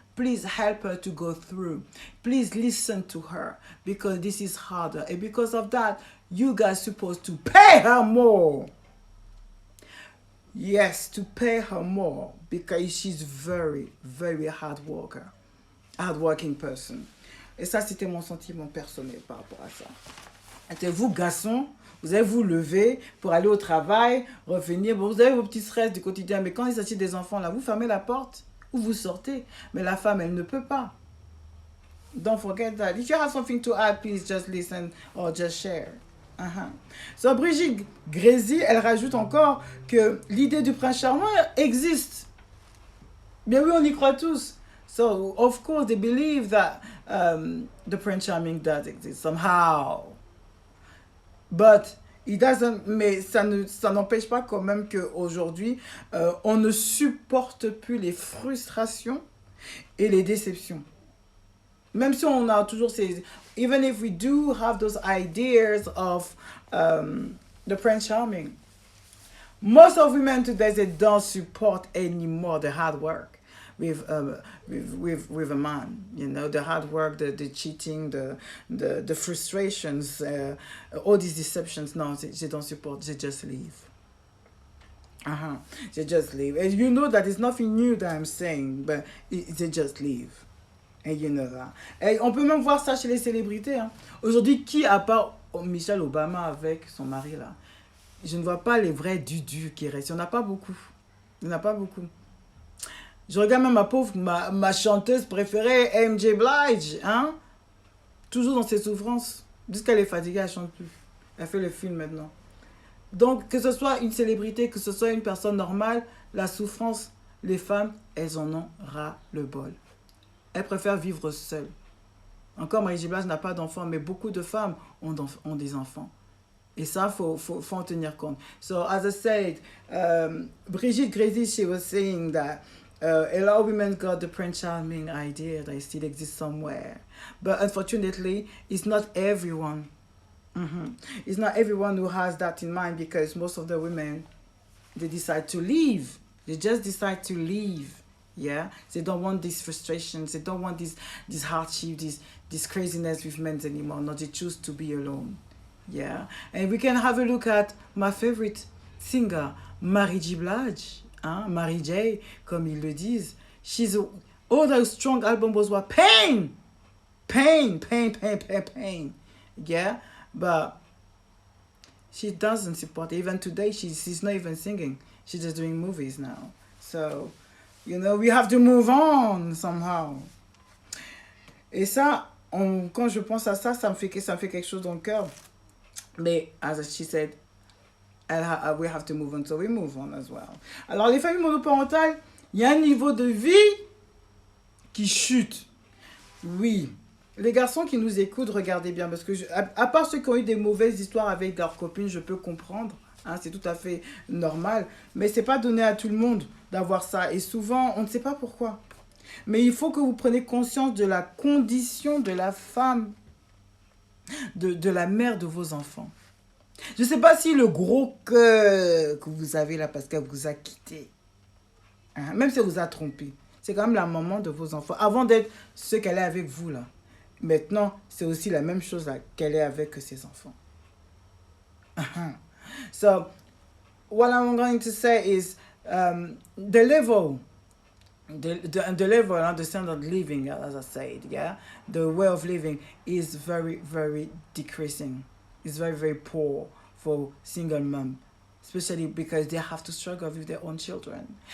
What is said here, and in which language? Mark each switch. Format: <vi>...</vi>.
<en>Please help her to go through. Please listen to her, because this is harder. And because of that, you guys are supposed to pay her more. Yes, to pay her more, because she's very, very hardworking person.</en> <fr>Et ça, c'était mon sentiment personnel par rapport à ça. Et vous, garçons, vous allez vous lever pour aller au travail, revenir. Bon, vous avez vos petits stress du quotidien, mais quand il s'agit des enfants, là, vous fermez la porte ou vous sortez. Mais la femme, elle ne peut pas.</fr> <en>Don't forget that. If you have something to add, please just listen or just share.</en> <fr>So, Brigitte Grézy, elle rajoute encore que l'idée du prince charmant existe. Bien oui, on y croit tous.</fr> <en>So, of course, they believe that the prince charming does exist somehow. But it doesn't,</en> <fr>mais ça n'empêche pas quand même qu'aujourd'hui, on ne supporte plus les frustrations et les déceptions. Même si on a toujours ces...</fr> <en>Even if we do have those ideas of the Prince Charming, most of women today, they don't support anymore the hard work with a man. You know, the hard work, the cheating, the frustrations, all these deceptions. No, they don't support. They just leave. They just leave. And you know that it's nothing new that I'm saying, but they just leave. And you know that.</en> <fr>Et on peut même voir ça chez les célébrités. Hein. Aujourd'hui, qui à part Michelle Obama avec son mari là, je ne vois pas les vrais dudus qui restent. Il n'y en a pas beaucoup. Il n'y en a pas beaucoup. Je regarde même ma chanteuse préférée, MJ Blige, hein? Toujours dans ses souffrances. Jusqu'elle est fatiguée, elle ne chante plus. Elle fait le film maintenant. Donc, que ce soit une célébrité, que ce soit une personne normale, la souffrance, les femmes, elles en ont ras le bol. Elles préfèrent vivre seules. Encore, Marie-J. Blige n'a pas d'enfants, mais beaucoup de femmes ont des enfants. Et ça, faut en tenir compte.</fr> <en>So, as I said, Brigitte Grady, she was saying that a lot of women got the Prince Charming idea that it still exists somewhere. But unfortunately, it's not everyone. It's not everyone who has that in mind, because most of the women, they decide to leave. They just decide to leave. Yeah, they don't want these frustrations. They don't want this hardship, this craziness with men anymore. No, they choose to be alone. Yeah, and we can have a look at my favorite singer, Marie-J. Blige, hein?</en> <fr>Mary J, comme ils le disent.</fr> <en>All those strong albums was what? Pain! Pain, pain, pain, pain, pain. Yeah, but she doesn't support it. Even today, she's not even singing. She's just doing movies now. So, you know, we have to move on somehow.</en> <fr>Et ça, quand je pense à ça, ça me fait quelque chose dans le cœur.</fr> <en>Mais, as she said, we have to move on, so we move on as well.</en> <fr>Alors, les familles monoparentales, il y a un niveau de vie qui chute. Oui. Les garçons qui nous écoutent, regardez bien, parce que à part ceux qui ont eu des mauvaises histoires avec leurs copines, je peux comprendre. Hein, c'est tout à fait normal. Mais c'est pas donné à tout le monde d'avoir ça. Et souvent, on ne sait pas pourquoi. Mais il faut que vous preniez conscience de la condition de la femme, de la mère de vos enfants. Je ne sais pas si le gros cœur que vous avez là parce qu'elle vous a quitté, hein, même si elle vous a trompé, c'est quand même la maman de vos enfants. Avant d'être ce qu'elle est avec vous là, maintenant, c'est aussi la même chose là qu'elle est avec ses enfants.</fr> <en>So, what I'm going to say is the level and the standard of living, as I said, yeah, the way of living is very, very decreasing. It's very, very poor for single mom, especially because they have to struggle with their own children.</en>